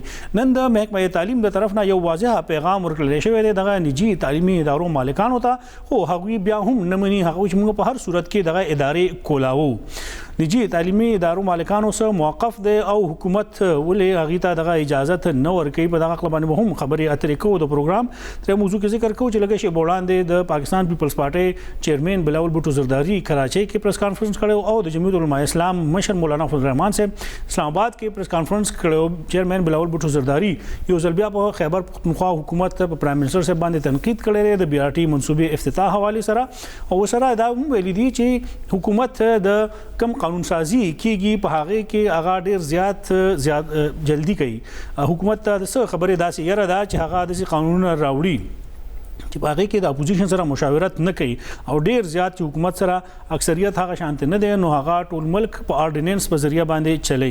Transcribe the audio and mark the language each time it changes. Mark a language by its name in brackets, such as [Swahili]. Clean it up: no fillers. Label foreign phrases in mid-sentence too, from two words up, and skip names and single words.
[Pashto] نن د محکمه تعلیم د طرف نه یو واضح پیغام ورکړل شوی دی دغه نجی تعلیمي ادارو مالکانو ته, خو هغوی بیا هم نه مني. هغوی چې موږ په هر صورت کې دغه ادارې کولاوو. نجی تعلیمي ادارو مالکانو سره موقف دی او حکومت ولې هغې ته دغه اجازت نه ورکوي. په دغه خپل باندې به هم خبرې اترې کوو. د پروګرام ترې موضوع کې ذکر کوو چې لږ شی وړاندې د پاکستان پیپلز پارټۍ چیئرمین بلاول بھٹو زرداری کراچۍ کې [English] press conference [Pashto] کړی او د جمعیت علماء اسلام مشر مولانا فضل الرحمان صاحب اسلام آباد کې [English] press conference [Pashto] کړی. چیئرمین بلاول بھٹو زرداری یو ځل بیا په خیبر پښتونخوا حکومت په [English] prime minister [Pashto] صاحب باندې تنقید کړی دی د BRT منصوبې افتتاح حوالې سره, او سره دا هم ویلي دي چې حکومت د کم قانون سازی کیږي په هغې کې هغه ډېر زیات جلدی کوي. حکومت ته څه خبرې داسې یره ده چې هغه داسې قانونونه راوړي چې په هغې کې د اپوزیشن سره مشاورت نه کوي, او ډېر زیات چې حکومت سره اکثریت هغه شانتې نه دی, نو هغه ټول ملک په آرډیننس په ذریعه باندې چلی.